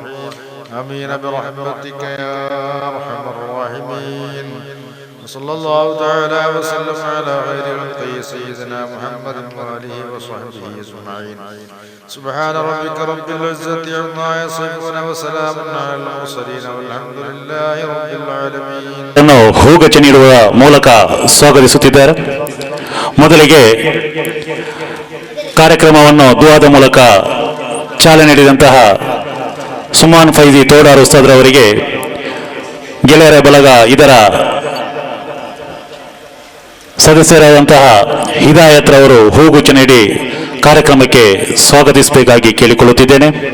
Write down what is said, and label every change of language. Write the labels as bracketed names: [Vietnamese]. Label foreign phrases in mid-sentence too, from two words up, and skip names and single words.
[Arabic] آمين برحمتك يا أرحم الراحمين. صلى الله تعالى وسلم على خير خلقه سيدنا محمد وآله وصحبه أجمعين. سبحان ربك رب العزة عما يصفون وسلام على المرسلين والحمد لله رب العالمين. [Kannada] ಹೂಗಚ್ಚ ನೀಡುವ ಮೂಲಕ ಸ್ವಾಗತಿಸುತ್ತಿದ್ದಾರೆ. ಮೊದಲಿಗೆ ಕಾರ್ಯಕ್ರಮವನ್ನು ದುಆದ ಮೂಲಕ ಚಾಲನೆ ನೀಡಿದಂತಹ ಉಸ್ಮಾನ್ ಫೈಜಿ ತೋಡಾರ್ ಉಸ್ತಾದ್ರವರಿಗೆ ಗೆಳೆಯರ ಬಳಗ ಇದರ ಸದಸ್ಯರಾದಂತಹ ಹಿದಾಯತ್ ರವರು ಹೂಗುಚ್ಚ ನೀಡಿ ಕಾರ್ಯಕ್ರಮಕ್ಕೆ ಸ್ವಾಗತಿಸಬೇಕಾಗಿ ಕೇಳಿಕೊಳ್ಳುತ್ತಿದ್ದೇನೆ.